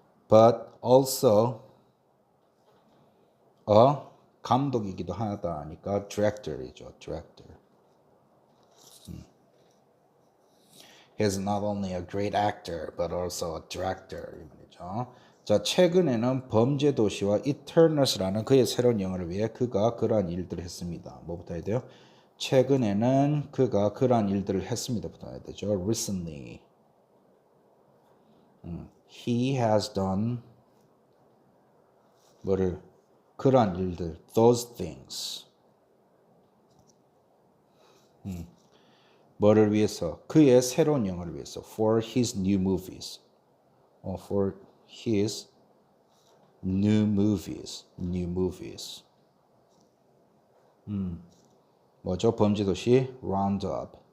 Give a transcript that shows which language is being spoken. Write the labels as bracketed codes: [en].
[en] But also a [ko] 감독이기도 하다니까 [en] director이죠. He is not only a great actor, but also a director. [ko] 이 말이죠. 그죠? 자, 최근에는 범죄 도시와 Eternals라는 그의 새로운 영어를 위해 그가 그러한 일들을 했습니다. 뭐부터 해야 돼요? 최근에는 그가 그러한 일들을 했습니다부터 해야 되죠. [en] Recently, he has done [ko] 뭐를 그러한 일들, [en] those things. [ko] 뭐를 위해서? 그의 새로운 영화를 위해서. [en] For his new movies. For his new movies. New movies. [ko] 뭐죠? 범죄도시 Roundup.